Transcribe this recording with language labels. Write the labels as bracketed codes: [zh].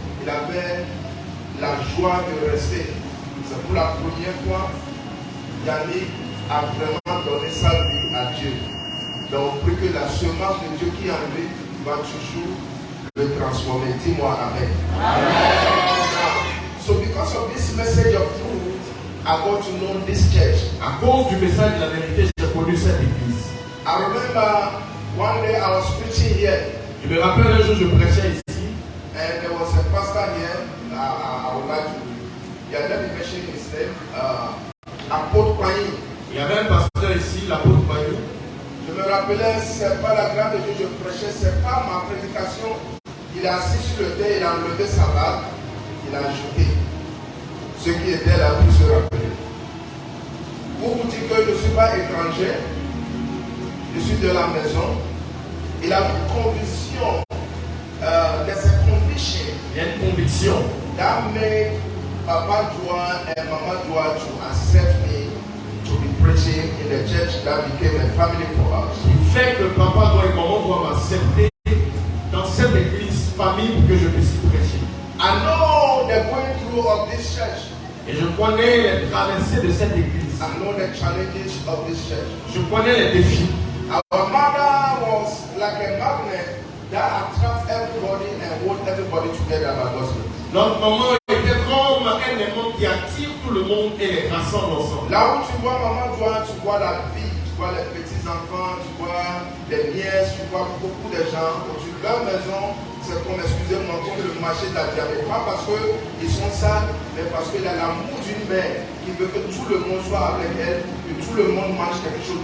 [fr] Il avait la joie de rester. C'est pour la première fois Yannick a vraiment donné sa vie à Dieu. Donc, on prie que la semence de Dieu qui est en lui va toujours le transformer. Dis-moi Amen. [en] So because of this message of truth, I got to know this church. [fr] À cause du message de la vérité, j'ai connu cette église. [en] I remember one day I was preaching here. [fr] Je me rappelle un jour, je prêchais ici. [en] And there was a pastor here. I would like to. Yeah, let me mention his name. [fr] Apôtre Paï. Il y avait un pasteur ici, l'apôtre Paï. Je me rappelais, c'est pas la grâce de Dieu que je prêchais, c'est pas ma prédication. Il est assis sur le thé, il a enlevé sa barbe, il a ajouté. Ceux qui étaient là pour se rappeler. Pour vous dire que je ne suis pas étranger, je suis de la maison. Il a une conviction, [en] there's a conviction. [fr] Il y a une conviction. [en] That made Papa Joa and Mama Joa to accept me to be preaching in the church that became a family for us. [fr] Il fait que papa doit et maman doivent m'accepter dans cette église famille pour que je puisse prêcher. [en] I know the going through of this church. [fr] Et je connais les traversées de cette église. [en] I know the challenges of this church. [fr] Je connais les défis. [en] Our mother was like a magnet that attracts everybody and holds everybody together by gospel. [fr] Notre maman était comme un aimant qui attire tout le monde et les rassemble ensemble. Là où tu vois maman Joa, tu vois la vie, tu vois les petits-enfants, tu vois les nièces, tu vois beaucoup de gens. Quand tu vas à la maison, c'est comme, excusez-moi, comme le marché de la diabète. Pas parce qu'ils sont sales, mais parce qu'il a l'amour d'une mère qui veut que tout le monde soit avec elle, que tout le monde mange quelque chose.